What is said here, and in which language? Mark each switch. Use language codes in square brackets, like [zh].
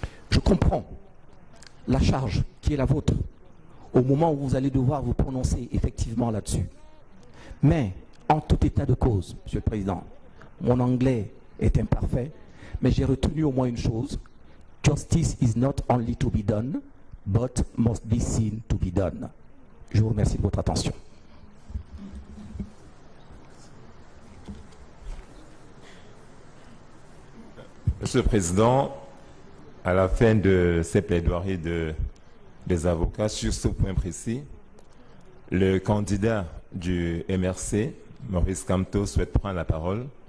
[fr] Je comprends la charge qui est la vôtre au moment où vous allez devoir vous prononcer effectivement là-dessus. Mais, en tout état de cause, Monsieur le Président, mon anglais est imparfait, mais j'ai retenu au moins une chose. [en] Justice is not only to be done, but must be seen to be done. [fr] Je vous remercie de votre attention. Monsieur le Président, à la fin de ces plaidoiries des avocats sur ce point précis, le candidat du MRC, Maurice Kamto, souhaite prendre la parole.